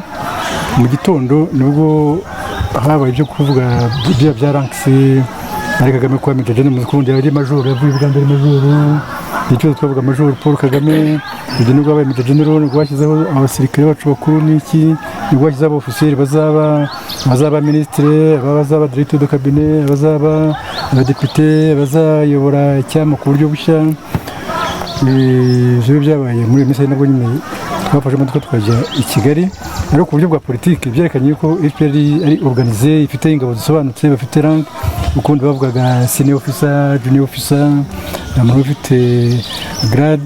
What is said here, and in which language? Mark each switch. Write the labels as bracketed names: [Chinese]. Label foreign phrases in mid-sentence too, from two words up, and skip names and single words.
[Kinyarwanda] Mu gitondo nibwo habaye ibyo kuvuga bya rankisi ari Kagame kwa Major General Mukundi yari major, yavuye Uganda ari major, icyo twavuga major Paul Kagame. Ibyo nibwo habaye Major General, nibwo bashyizeho abasirikare bacu bakuru, n'iki nibwo bashyizeho abofisieri bazaba ministre, abazaba [French] directeur de cabinet, [Kinyarwanda] abazaba abadepite, bazayobora icyama ku buryo bushya. Ibyo byabaye muri iyo minsi nabwo nyine twafashe imodoka tukajya i Kigali, ariko ku buryo bwa politiki byerekanye ko FPR ari organize, ifite ingabo zisobanutse, bafite rank, ukundi bavugaga [English] senior officer, junior officer, [Kinyarwanda] namwe bafite grade.